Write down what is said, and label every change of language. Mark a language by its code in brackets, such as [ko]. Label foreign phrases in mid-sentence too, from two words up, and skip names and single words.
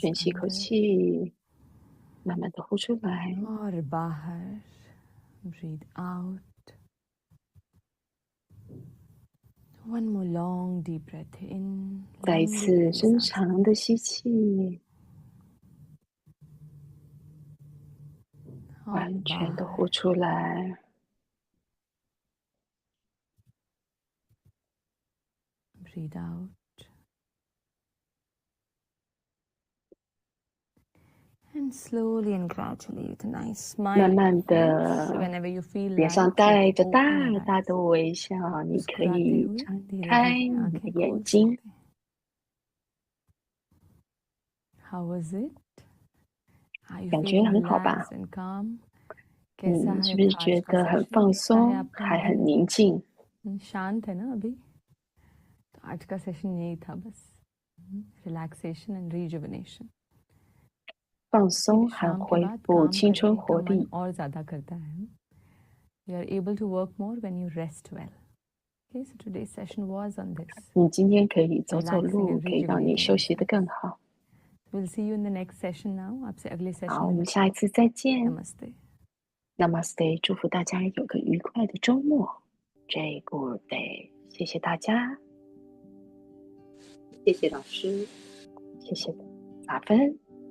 [zh] 深吸口 [hi] अंदर [zh] 气，慢慢的呼出来。 [hi] और बाहर. [en] Breathe out. One more long deep breath in. [zh] 再一 [hi] Lambी [zh] 次 [hi] वाली [zh] 深 [hi] सांस [zh] 长的吸气， [hi] और [zh] 完全的 [hi] बाहर. [zh] 呼出来。 [en] Breathe out. And slowly and gradually, with a nice smile [zh] 慢 [en] on [zh] 慢 [en] your face, [zh] 的 [en] whenever you feel [zh] 脸 [en] like [zh] 上 [en] you [zh] 带 [en] can [zh] 着大 [en] open your [zh] 大 [en] eyes. [zh] 的微笑，你可 [hi] मुस्कुराते [zh] 以 [hi] हुए [zh] 张 [hi] धीरे [zh] 开 [hi] धीरे [zh] 你 [hi] आंखें [zh] 的 [hi] खोल [zh] 眼睛。 [hi] सकते हैं. [en] How was it? Are you [zh] 感觉 [en] feeling [zh] 很好吧？ [en] relaxed and calm? [hi] कैसा [zh] 是 [hi] है [zh] 不是 [hi] आज [zh] 觉 [hi] का [zh] 得很 [hi] सेशन? [zh] 放 [hi] कैसा है [zh] 松， [hi] आपका [zh] 还很 [hi] माइंड? [zh] 宁静？ [hi] शांत है ना अभी? तो आज का सेशन यही था बस. [en] Relaxation and rejuvenation. [zh] 放 [hi] फिर [zh] 松和 [hi] शाम के [zh] 恢 [hi] बाद [zh] 复 [hi] काम [zh] 青春 [hi] करने [zh] 活 [hi] का मन [zh] 力。 [hi] और ज़्यादा करता है. [en] You are able to work more when you rest well. Okay, so today's session was on this. [zh] 你今天可以走走 [en] Relaxing [zh] 路， [en] and [zh] 可以让你 [en] rejuvenating [zh] 休息得 [en] yourself. [zh] 更好。 [en] We'll see you in the next session now. [hi] आपसे अगले [zh] 好， [hi] session [zh] 我 [hi] में [zh] 们 [hi] मिलते [zh] 下一 [hi] हैं. [zh] 次再见。 Namaste. Namaste，祝福大家有个愉快的周末。Jai [en] Good Day， [zh] 谢谢大家，谢谢老师，谢谢法芬。